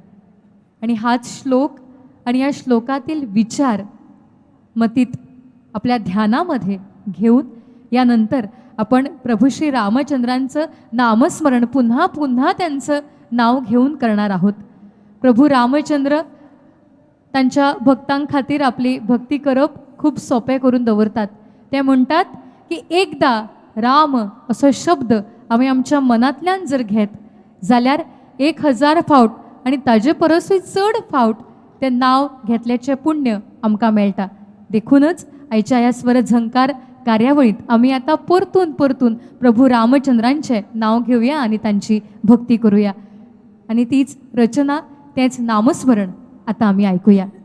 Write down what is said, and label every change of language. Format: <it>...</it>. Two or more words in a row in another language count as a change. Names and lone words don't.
<mr>आणि हाच श्लोक आणि या श्लोकातील विचार मतीत आपल्या ध्यानामध्ये घेऊन यानंतर आपण प्रभू श्री रामचंद्रांचं नामस्मरण पुन्हा पुन्हा त्यांचं नाव घेऊन करणार आहोत.</mr> <kok>प्रभू रामचंद्र त्यांच्या भक्तांखातीर आपली भक्ती करप खूप सोपे करून दवरतात. ते म्हणतात की एकदा राम असो शब्द आम्ही आमच्या मनातल्यान जर घेत जाल्यार 1000 फावट आणि ताजे परसूय चड फावट ते नाव घेतल्याचे पुण्य आमकां मेळटा. देखूनच आयच्या ह्या स्वर झंकार कार्यावळीत आम्ही आता परतून परतून प्रभू रामचंद्रांचे नाव घेऊया आणि त्यांची भक्ती करूया.</kok> <mr>आणि तीच रचना, तेच नामस्मरण आता आम्ही ऐकूया.</mr>